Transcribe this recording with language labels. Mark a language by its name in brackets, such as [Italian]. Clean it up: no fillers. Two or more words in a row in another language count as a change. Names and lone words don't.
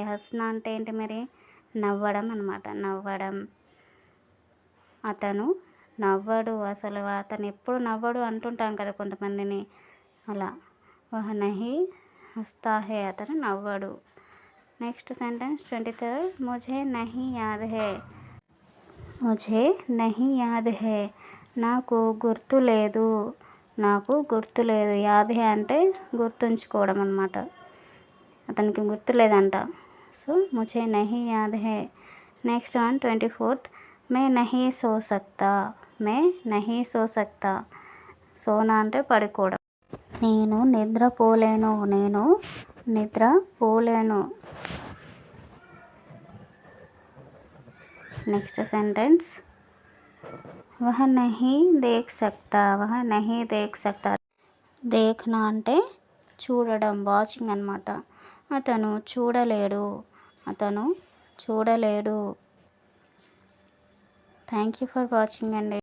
[Telugu] హస్నా అంటే ఏంటి మరి, నవ్వడం అనమాట, నవ్వడం. అతను నవ్వడు, అసలు అతను ఎప్పుడు నవ్వడు అంటుంటాం కదా కొంతమందిని, అలా. [Hindi] वह नहीं हस्ता है, [Telugu] అతను నవ్వడు. [English] next sentence 23rd, [Hindi] मुझे नहीं याद है, मुझे नहीं याद है. [Telugu] నాకు గుర్తు లేదు, నాకు గుర్తు లేదు. [Hindi] याद है [Telugu] అంటే గుర్తుంచుకోవడం అనమాట, అతనికి గుర్తు లేదంట. [Hindi] సో मुझे नहीं याद है. [English] next one [Hindi] 24th, मैं नहीं सो सकता, मैं नहीं सो सकता. [Telugu] సోనా అంటే పడుకోవడం. నేను నిద్రపోలేను, నేను నిద్రపోలేను. [English] next sentence, [Hindi] वह नहीं देख सकता, वह नहीं देख सकता. [Telugu] దేఖ్నా అంటే చూడడం, వాచింగ్ అనమాట. అతను చూడలేడు, అతను చూడలేడు. [English] thank you for watching అండి.